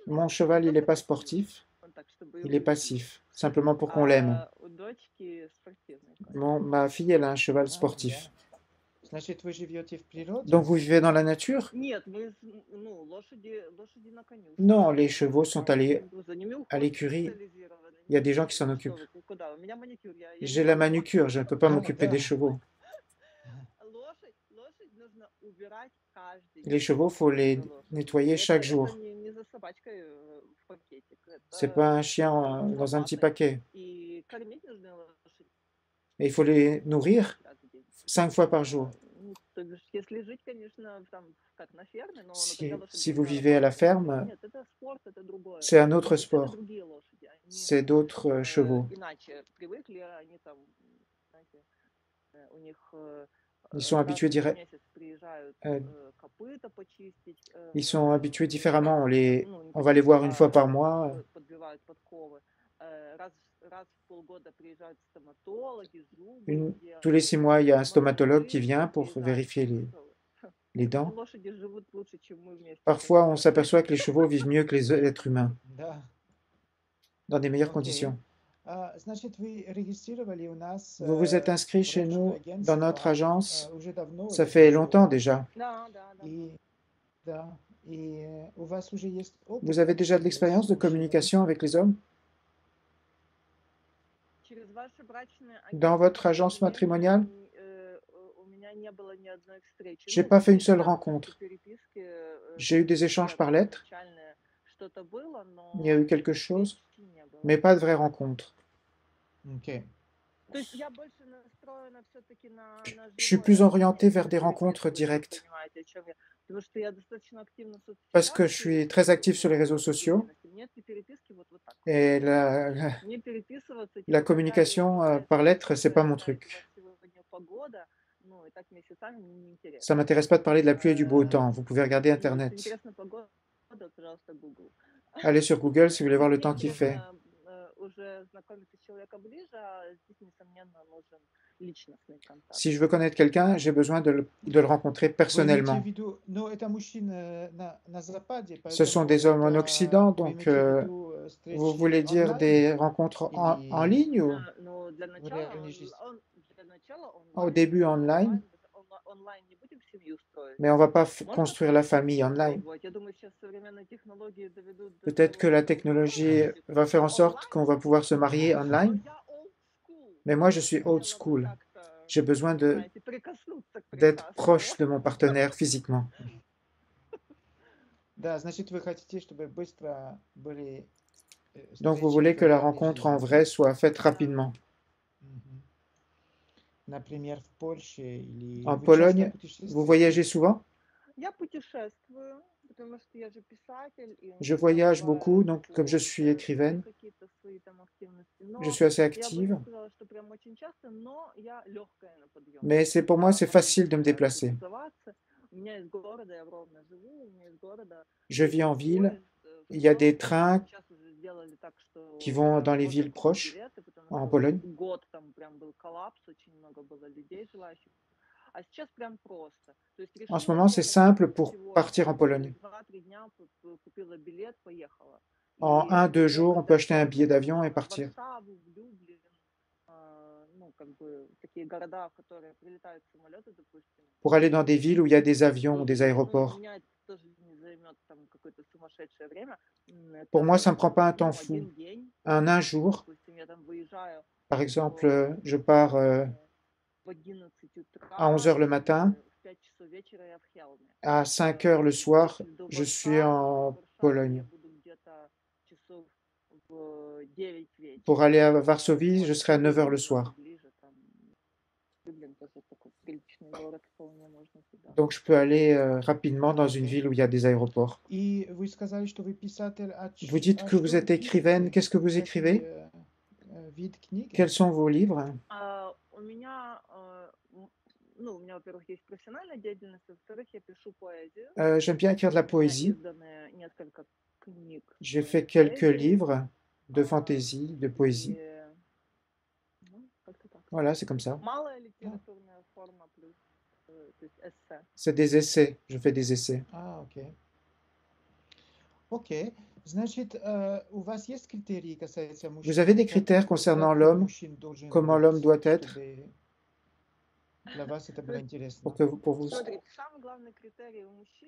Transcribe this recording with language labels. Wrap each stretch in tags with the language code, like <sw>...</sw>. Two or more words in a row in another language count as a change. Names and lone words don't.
<fr>Mon cheval, il n'est pas sportif,</fr> <ru>Он так, чтобы</ru> <fr>il est</fr> <ru>его</ru> <fr>passif, simplement pour qu'on l'aime.</fr> <ru>у дочки спортивный конь.</ru> <fr>Ma fille, elle a un cheval sportif.</fr> <ru>Значит, вы живете в природе?</ru> <fr>Donc, vous vivez dans la nature?</fr> <ru>Нет, мы, ну, лошади на конюшне.</ru> <fr>Non, les chevaux sont allés</fr> <ru>За ними уход</ru> <fr>à l'écurie.</fr> <ru>специализированный.</ru> <fr>Il y a des gens qui s'en</fr> <ru>Что</ru> <fr>occupent.</fr> <ru>вы, куда? У меня маникюр. Я</ru> <fr>J'ai</fr> <ru>не</ru> <fr>la</fr> <ru>могу.</ru> <fr>manucure, je ne peux pas Ah, m'occuper</fr> <ru>да.</ru> <fr>des chevaux.</fr> <ru>Лошадь нужно убирать каждый</ru> <fr>Les</fr> <ru>день.</ru> <fr>chevaux, faut les</fr> <ru>За лошадью.</ru> <fr>nettoyer</fr> <ru>Это-</ru> <fr>chaque</fr> <ru>это</ru> <fr>jour.</fr> <ru>не за собачкой в пакетик.</ru> <fr>C'est pas un chien dans un petit paquet.</fr> <ru>И кормить нужно лошадь</ru> <fr>Et il faut les nourrir</fr> <ru>раз в день.</ru> <fr>5 fois par jour.</fr> <ru>Ну, то бишь, если жить, конечно, там, как на ферме, но</ru> <fr>Si,</fr> <ru>тогда лошадь</ru> <fr>si vous</fr> <ru>должна</ru> <fr>vivez à la</fr> <ru>работать.</ru> <fr>ferme,</fr> <ru>Нет, это спорт, это другое.</ru> <fr>c'est un autre</fr> <ru>Это</ru> <fr>sport.</fr> <ru>другие лошади. Они</ru> <fr>C'est d'autres chevaux.</fr> <ru>иначе привыкли, они там, знаете, у них</ru> <fr>Ils sont habitués</fr> <ru>раз в</ru> <fr>direct.</fr> <ru>месяц приезжают Euh, копыта почистить.</ru> <fr>Ils sont habitués différemment.</fr> <ru>Ну,</ru> <fr>On va les voir une fois par mois.</fr> <ru>Подбивают подковы. Раз в полгода приезжают стоматологи, зубы делают.</ru> <fr>Tous les 6 mois, il y a un stomatologue qui</fr> <ru>Лошади</ru> <fr>vient pour</fr> <ru>приезжают.</ru> <fr>vérifier les dents.</fr> <ru>Лошади живут лучше, чем мы вместе.</ru> <fr>Parfois, on s'aperçoit que les chevaux vivent mieux que les êtres humains,</fr> <ru>Да.</ru> <fr>dans des meilleures Ok. conditions.</fr> <ru>Значит, вы регистрировали у нас</ru> <fr>Vous vous êtes inscrit chez nous, dans notre agence,</fr> <ru>уже давно.</ru> <fr>ça</fr> <ru>я</ru> <fr>fait</fr> <ru>вижу.</ru> <fr>longtemps déjà.</fr> <ru>Да, да, да. И, да, и у вас уже есть опыт.</ru> <fr>Vous avez déjà de l'expérience de communication avec les hommes?</fr> <ru>Через ваше брачное</ru> <fr>Dans votre agence matrimoniale,</fr> <ru>у меня не было ни одной встречи.</ru> <fr>j'ai</fr> <ru>Ну,</ru> <fr>pas fait une seule</fr> <ru>да,</ru> <fr>rencontre.</fr> <ru>переписки,</ru> <fr>J'ai eu des échanges par lettre,</fr> <ru>начальное что-то было, но</ru> <fr>il y a eu quelque chose,</fr> <ru>встречи не было.</ru> <fr>mais pas de vraie rencontre.</fr> <ru>Ok. То есть я больше настроена все-таки на</ru> <fr>Je suis plus orientée vers des rencontres directes,</fr> <ru>понимаете, о чем я. Потому что я достаточно активна в соцсетях.</ru> <fr>parce que je suis très active sur les réseaux sociaux</fr> <ru>Мне эти переписки вот так.</ru> <fr>et</fr> <ru>Мне переписываться,</ru> <fr>la</fr> <ru>типа,</ru> <fr>communication</fr> <ru>какая-то</ru> <fr>par lettre, c'est pas mon truc.</fr> <ru>сегодня погода, ну, и болтать месяцами мне</ru> <fr>Ça</fr> <ru>неинтересно.</ru> <fr>ne m'intéresse pas de parler de la pluie et du beau Э, temps. Vous pouvez regarder</fr> <ru>Если</ru> <fr>Internet.</fr> <ru>интересна погода, пожалуйста, Google.</ru> <fr>Allez sur Google si vous voulez voir le</fr> <ru>Мне</ru> <fr>temps qu'il fait.</fr> <ru>интересно уже знакомиться с человеком ближе, а здесь, несомненно, нужен личностный контакт.</ru> <fr>Si je veux connaître quelqu'un, j'ai besoin de le rencontrer</fr> <ru>Вы имеете в</ru> <fr>personnellement.</fr> <ru>виду, ну, это мужчины на Западе,</ru> <fr>Ce sont</fr> <ru>поэтому</ru> <fr>des hommes en</fr> <ru>это</ru> <fr>Occident,</fr> <ru>вы</ru> <fr>donc</fr> <ru>имеете в виду</ru> <fr>vous</fr> <ru>встречи</ru> <fr>voulez dire</fr> <ru>онлайн</ru> <fr>des rencontres en</fr> <ru>или</ru> <fr>ligne ou</fr> <ru>Ну, для в начала, реальной жизни? для начала</ru> <fr>au</fr> <ru>онлайн,</ru> <fr>début online,</fr> <ru>онлайн не будем семью строить.</ru> <fr>mais on ne va pas</fr> <ru>Можно,</ru> <fr>construire la</fr> <ru>конечно,</ru> <fr>famille online.</fr> <ru>попробовать. Я думаю, сейчас современные технологии доведут до</ru> <fr>Peut-être que</fr> <ru>того,</ru> <fr>la</fr> <ru>что</ru> <fr>technologie va faire en sorte qu'on va pouvoir se marier</fr> <ru>но</ru> <fr>online,</fr> <ru>я</ru> <en>old school.</en> <fr>mais moi je</fr> <ru>Я</ru> <fr>suis old</fr> <ru>хотела бы</ru> <fr>school.</fr> <ru>как-то,</ru> <fr>J'ai besoin</fr> <ru>знаете, прикоснуться к</ru> <fr>d'être</fr> <ru>прекрасному.</ru> <fr>proche de mon partenaire physiquement.</fr> <ru>Да, значит, вы хотите, чтобы быстро были</ru> <fr>Donc vous</fr> <ru>встречи</ru> <fr>voulez</fr> <ru>в</ru> <fr>que la</fr> <ru>реальной</ru> <fr>rencontre en</fr> <ru>жизни.</ru> <fr>vrai soit faite rapidement.</fr> <ru>Мгм. Например, в Польше или</ru> <fr>En</fr> <ru>вы часто</ru> <fr>Pologne, vous</fr> <ru>путешествуете?</ru> <fr>voyagez souvent?</fr> <ru>Я путешествую, потому что я же писатель, и</ru> <fr>Je</fr> <ru>иногда</ru> <fr>voyage beaucoup,</fr> <ru>бывает</ru> <fr>donc comme je suis écrivaine,</fr> <ru>какие-то свои там активности.</ru> <fr>je</fr> <ru>Но</ru> <fr>suis assez</fr> <ru>я бы</ru> <fr>active,</fr> <ru>не сказала, что прям очень часто, но я легкая на подъем.</ru> <fr>mais pour moi c'est facile de me déplacer.</fr> <ru>У меня из города, я в Ровно живу, у меня из города</ru> <fr>Je vis en ville,</fr> <ru>поезд в</ru> <fr>il y a des</fr> <ru>Псков.</ru> <fr>trains</fr> <ru>Сейчас уже сделали так,</ru> <fr>qui</fr> <ru>что</ru> <fr>vont dans</fr> <ru>прям</ru> <fr>les</fr> <ru>можно</ru> <fr>villes</fr> <ru>купить</ru> <fr>proches</fr> <ru>билеты, потому</ru> <fr>en</fr> <ru>что</ru> <fr>Pologne.</fr> <ru>год там прям был коллапс, очень много было людей желающих. А сейчас прям просто. То есть</ru> <fr>En ce</fr> <ru>решила</ru> <fr>moment, c'est</fr> <ru>ехать</ru> <fr>simple pour</fr> <ru>всего</ru> <fr>partir en</fr> <ru>через</ru> <fr>Pologne.</fr> <ru>2-3 дня, купила билет, поехала.</ru> <fr>En</fr> <ru>И</ru> <fr>1-2 jours, on</fr> <ru>ехать</ru> <fr>peut acheter un</fr> <ru>дальше</ru> <fr>billet</fr> <ru>там</ru> <fr>d'avion et</fr> <ru>в</ru> <fr>partir.</fr> <ru>Варшаву, в Люблин, ну, как бы такие города, в которые прилетают самолеты, допустим.</ru> <fr>Pour aller dans des villes où il y a des avions, des</fr> <ru>Ну,</ru> <fr>aéroports.</fr> <ru>меня это тоже не займет там какое-то сумасшедшее время.</ru> <fr>Pour moi, ça ne</fr> <ru>Это,</ru> <fr>me prend pas un</fr> <ru>ну,</ru> <fr>temps fou.</fr> <ru>один день.</ru> <fr>Un jour,</fr> <ru>Допустим, я там выезжаю</ru> <fr>par exemple, je pars</fr> <ru>в 11 утра,</ru> <fr>à 11 heures le matin,</fr> <ru>в 5 часов вечера я в Хелме.</ru> <fr>à 5 heures le soir,</fr> <ru>Если до</ru> <fr>je suis</fr> <ru>Варшавы,</ru> <fr>en</fr> <ru>в Варшаве я</ru> <fr>Pologne.</fr> <ru>буду где-то часов в 9 вечера.</ru> <fr>Pour aller à Varsovie, je serai à 9 heures le soir.</fr> <ru>Ближе, там, Люблин тоже такой приличный город, вполне можно сюда.</ru> <fr>Donc je peux aller rapidement dans une ville où il y a des aéroports.</fr> <ru>И вы сказали, что вы писатель,</ru> <fr>Vous dites que vous êtes écrivaine. Qu'est-ce que vous écrivez?</fr> <ru>Вид книги?</ru> <fr>Quels sont vos livres?</fr> <ru>У меня, ну, у меня, во-первых, есть профессиональная деятельность, во-вторых, я пишу поэзию.</ru> <fr>J'aime bien écrire de la</fr> <ru>У меня</ru> <fr>poésie.</fr> <ru>изданы несколько книг</ru> <fr>J'ai fait quelques</fr> <ru>поэзии.</ru> <fr>livres de fantaisie, de poésie.</fr> <ru>И, ну, как-то так.</ru> <fr>Voilà, c'est comme ça.</fr> <ru>Малая литературная форма плюс, то есть эссе.</ru> <fr>C'est des essais. Je fais des essais.</fr> <ru>А, окей. Окей. Значит, у вас есть критерии касается мужчин?</ru> <fr>Vous avez des critères concernant</fr> <ru>Как</ru> <fr>l'homme,</fr> <ru>мужчин должен</ru> <fr>comment</fr> <ru>быть,</ru> <fr>l'homme doit être,</fr> <ru>чтобы для вас это было интересно?</ru> <fr>pour vous.</fr> <ru>Смотрите, самый главный критерий у мужчины</ru>